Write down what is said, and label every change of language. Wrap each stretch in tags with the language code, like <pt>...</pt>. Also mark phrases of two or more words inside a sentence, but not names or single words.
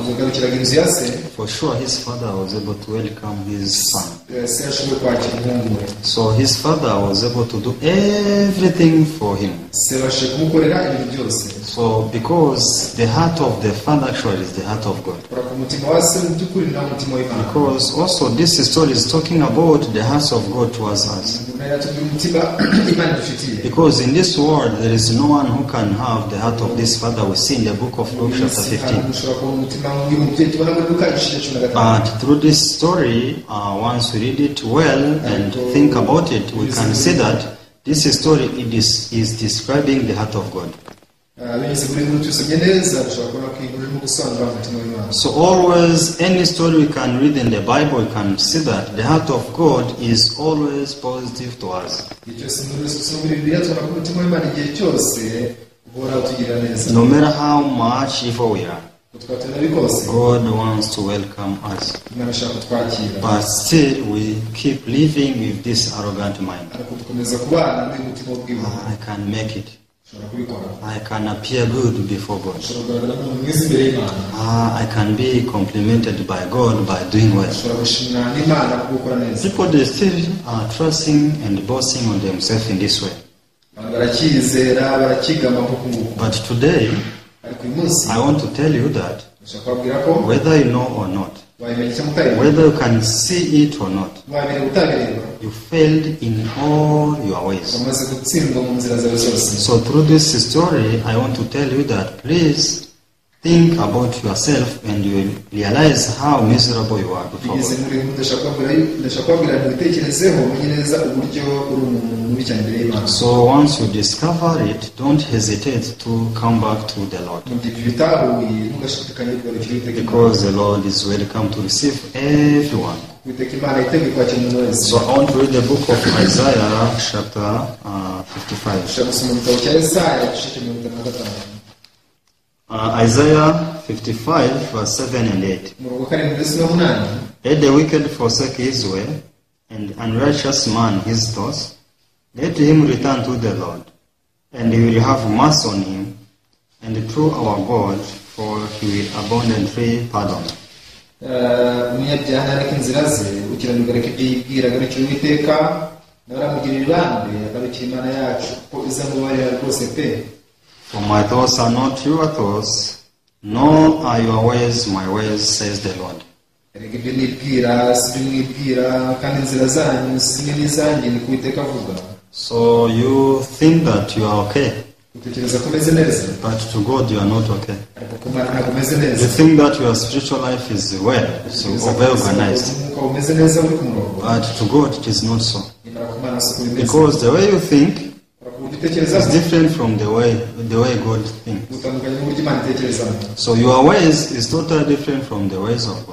<rw>Agarukiraga inzu ya se,</rw> <en>for sure his father was able to welcome his son.</en> <rw>se yashoboye kwakira umuhungu we.</rw> <en>So his father was able to do everything for him.</en> <rw>Se yabashije kumukorera ibintu byose.</rw> <en>So because the heart of the father actually is the heart of God.</en> <rw>Kuraka umutima wa se mu by'ukuri nawo umutima w'Imana.</rw> <en>Because also this story is talking about the hearts of God towards us.</en> <rw>Yatubwira umutima Imana idufitiye.</rw> <en>Because in this world there is no one who can have the heart of this father we see in the book of Luke chapter 15.</en> <rw>Ushobora kubona umutima w'uyu mubyeyi tubona muri Luka igice cya 15.</rw> <en>But through this story, once we read it well and think about it, we can see that this story is describing the heart of God.</en> <rw>Binyuze muri nkuru tusomye neza ushobora kubona ko inkuru irimo gusobanura umutima w'Imana.</rw> <en>So always, any story we can read in the Bible, we can see that the heart of God is always positive to us.</en> <rw>Igihe cyose inkuru dusoma muri Bibiliya tubona ko umutima w'Imana igihe cyose uhora utugirira neza.</rw> <en>No matter how much evil we are,</en> <rw>Twatuna bikose</rw> <en>God wants to welcome us.</en> <rw>Imana ishaka kutwakira.</rw> <en>But still, we keep living with this arrogant mind.</en> <rw>Ariko dukomeza kubana n'umutima w'ubwibone.</rw> <en>I can make it.</en> <rw>Ushobora kubikora.</rw> <en>I can appear good before God.</en> <rw>Ushobora kugaragara nk'umuntu mwiza imbere y'Imana.</rw> <en>I can be complimented by God by doing well.</en> <rw>Ushobora gushimira n'Imana kuko ukora neza.</rw> <en>People, they still are trusting and boasting on themselves in this way.</en> <rw>Abantu barakizera barakigama nk'uko nguko.</rw> <en>But today,</en> <rw>Ariko uyu munsi</rw> <en>I want to tell you that</en> <rw>ushobora kubabwira ko</rw> <en>whether you know or not,</en> <rw>wabimenya cyangwa utabimenya,</rw> <en>whether you can see it or not,</en> <rw>wabireba utabireba,</rw> <en>you failed in all your ways.</en> <rw>wamaze gutsindwa mu nzira zawe zose.</rw> <en>So through this story, I want to tell you that please think about yourself and you will realize how miserable you are before</en> <rw>Bigeze</rw> <en>God.</en> <rw>muri ndashaka kubabwira ntibitekerezeho umenye neza uburyo uri umuntu mubi cyane imbere y'Imana.</rw> <en>So once you discover it, don't hesitate to come back to the Lord.</en> <rw>Mu gihe bitahuye ntugashidikanye kugarukira Uwiteka Imana.</rw> <en>Because the Lord is welcome to receive everyone.</en> <rw>Uwiteka Imana yiteguye kwakira umuntu wese.</rw> <en>So I want to read the book of Isaiah chapter 55.</en> <rw>Ushaka gusoma mu gitabo cya Yesaya igice cya 55.</rw> <en>Isaiah 55 verse 7 and 8.</en> <rw>Umurongo wa 7 ndetse na 8.</rw> <en>Let the wicked forsake his way, and unrighteous man his thoughts. Let him return to the Lord, and he will have mercy on him, and through our God, for he will abundantly pardon.</en> <rw>Umunyabyaha nareka inzira ze, ukiranirwa areka ibyo yibwira, agarukira Uwiteka, nawe aramugirira ibambe, agarukira Imana yacu, kuko izamubarira rwose pe.</rw> <en>For my thoughts are not your thoughts, nor are your ways my ways, says the Lord.</en> <rw>Erega ibyo nibwira si ibyo mwibwira, kandi inzira zanyu si zimwe n'izanjye, ni ko Uwiteka avuga.</rw> <en>So you think that you are okay,</en> <rw>Utekereza ko umeze neza,</rw> <en>but to God you are not okay.</en> <rw>ariko ku Mana ntabwo umeze</rw> <en>You</en> <rw>neza.</rw> <en>think that your spiritual life is well, so well organized,</en> <rw>Umwuka umeze neza uri ku murongo,</rw> <en>but to God it is not so.</en> <rw>nyamara ku Mana si uko bimeze.</rw> <en>Because the way you think</en> <rw>Ku buryo utekereza</rw> <en>is different from the way God thinks.</en> <rw>butandukanye n'uburyo Imana itekerezamo.</rw> <en>So your ways is totally different from the ways of God.</en>